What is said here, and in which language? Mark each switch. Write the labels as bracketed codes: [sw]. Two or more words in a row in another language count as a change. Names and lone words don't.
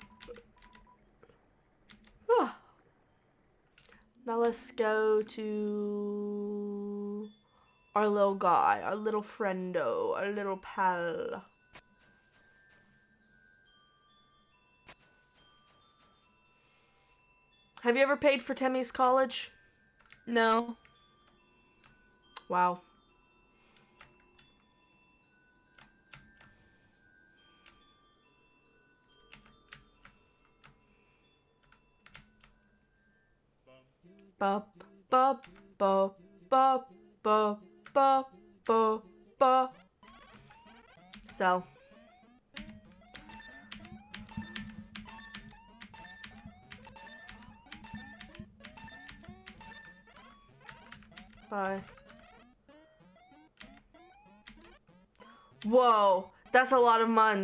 [en] Now let's go to our little guy, our little friendo, our little pal. Have you ever paid for Temmie's college? No. Wow. Ba ba ba ba ba ba ba ba. Sell. Bye. Whoa, that's a lot of muns.